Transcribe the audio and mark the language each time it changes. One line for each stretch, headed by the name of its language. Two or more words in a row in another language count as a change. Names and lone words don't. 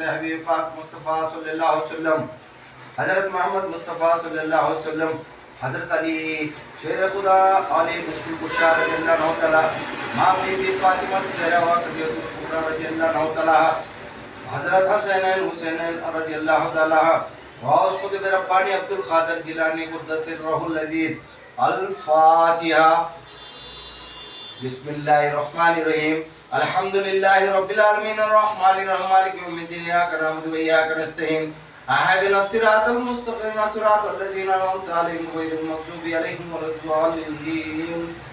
Sindhi: हबीब पाक मुस्तफा
Arabic: صلى الله عليه وسلم
Sindhi: हजरत मोहम्मद मुस्तफा
Arabic: صلى الله عليه وسلم
Sindhi: हजरत अली शेर खुदा अली मुश्किल कुशा
Arabic: رضي الله تعالى
Sindhi: मां बीबी फातिमा ज़हरा व कदियतुल कुबरा
Arabic: رضي الله تعالى
Sindhi: हजरत
Arabic: حسنين حسينين رضي الله تعالى غوث قطب رباني عبد القادر جيلاني قدس الروح العزيز الفاتحة بسم الله الرحمن الرحيم الحمد لله رب العالمين الرحمن الرحيم مالك يوم الدين إياك نعبد وإياك نستعين اهدنا الصراط المستقيم صراط الذين أنعمت عليهم غير المغضوب عليهم ولا الضالين.